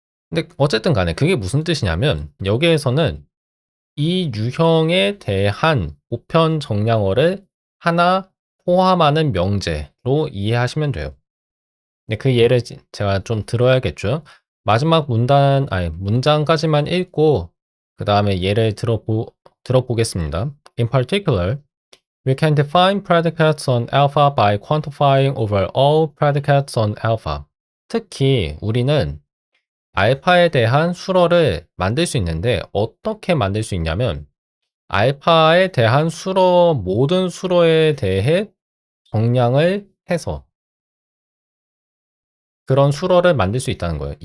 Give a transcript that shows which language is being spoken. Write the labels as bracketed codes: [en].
[ko] 근데 어쨌든 간에 그게 무슨 뜻이냐면 여기에서는 이 유형에 대한 보편 정량어를 하나 포함하는 명제로 이해하시면 돼요. 근데 그 예를 제가 좀 들어야겠죠. 마지막 문장까지만 읽고 그 다음에 예를 들어보겠습니다. [en] In particular, we can define predicates on alpha by quantifying over all predicates on alpha. [ko] 특히 우리는 알파에 대한 수러를 만들 수 있는데 어떻게 만들 수 있냐면 알파에 대한 모든 수러에 대해 정량을 해서 그런 수러를 만들 수 있다는 거예요.